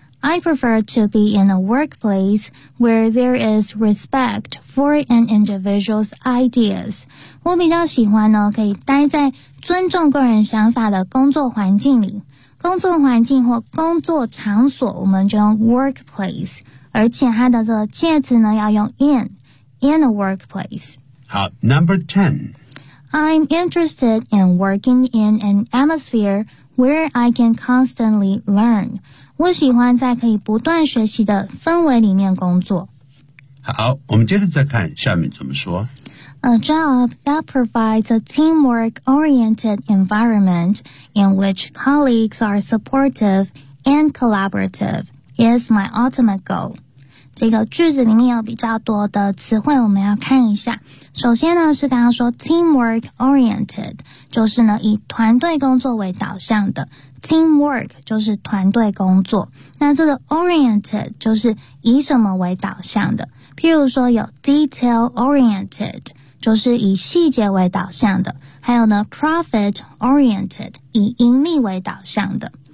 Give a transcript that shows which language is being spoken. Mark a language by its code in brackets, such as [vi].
[en] I prefer to be in a workplace where there is respect for an individual's ideas. [zh] 我比较喜欢呢，可以待在尊重个人想法的工作环境里。工作环境或工作场所，我们就用 workplace， 而且它的这个介词呢要用 [en] in a workplace. [zh] 好 ， [en] Number 10. I'm interested in working in an atmosphere where I can constantly learn. [zh] 我喜欢在可以不断学习的氛围里面工作。好，我们接着再看下面怎么说。 [en] A job that provides a teamwork-oriented environment in which colleagues are supportive and collaborative is my ultimate goal. [zh] 这个句子里面有比较多的词汇，我们要看一下。首先呢，是刚刚说 teamwork-oriented， 就是呢以团队工作为导向的。 Teamwork 就是团队工作，那这个 oriented 就是以什么为导向的，譬如说有 detail oriented 就是以细节为导向的，还有呢 profit oriented 以盈利为导向的。